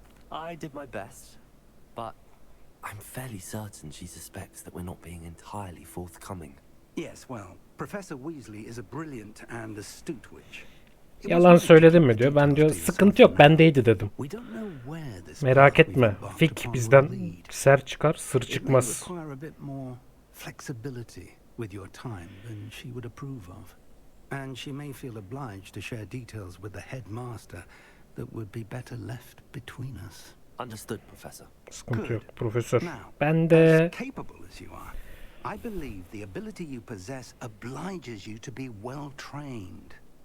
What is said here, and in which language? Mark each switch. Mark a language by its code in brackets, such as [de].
[en] I did my best, but I'm fairly certain she suspects that we're not being entirely forthcoming. Yes, well, Professor Weasley is a brilliant and astute witch. [tr] Yalan söyledim mi diyor. Ben diyor sıkıntı yok bendeydi dedim. Merak etme. Fik bizden ser çıkar sır çıkmaz. [en] Flexibility with your time than she would approve of. And she may feel obliged to share details with the headmaster that would be better left between us. Understood, Professor. [tr] Sıkıntı yok profesör. [en] Now, [tr] Ben de [en] as capable as you are, I believe the ability you possess obliges you to be well trained.